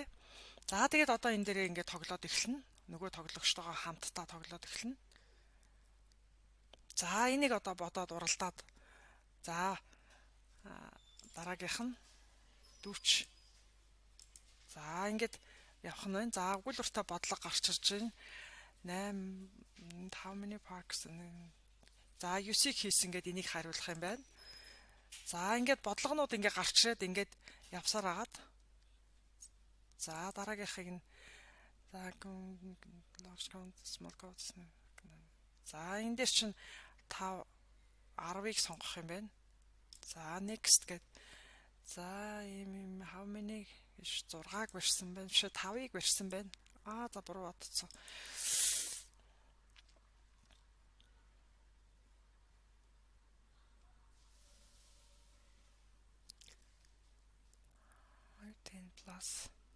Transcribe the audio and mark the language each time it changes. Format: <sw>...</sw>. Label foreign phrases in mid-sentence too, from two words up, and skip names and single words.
<mn>За тэгээд одоо энэ дээрээ ингээд тоглоод эхэлнэ. Нөгөө тоглогчтойгоо хамтдаа тоглоод эхэлнэ. За энийг одоо бодоод уралдаад. За дараагийнх нь 40. За ингээд явах нь байна. За өгүүлбэртэй бодлого гарч ирж байна. 8</mn> <en>how many parks.</en> <mn>За 9-ийг хийсэн гэд энийг хариулах юм байна. За ингээд бодлогонууд ингээд гарч ирээд ингээд явсаар агаад. За дараагийнхыг нь за</mn> <en>large count small count.</en> <mn>За энэ дээр чинь 5 10-ыг сонгох юм байна. За next гэд. За ийм</mn> <en>how many</en> <mn>6-аг барьсан байна. Биш 5-ыг барьсан байна. За буруу бодсон. Plus.</mn>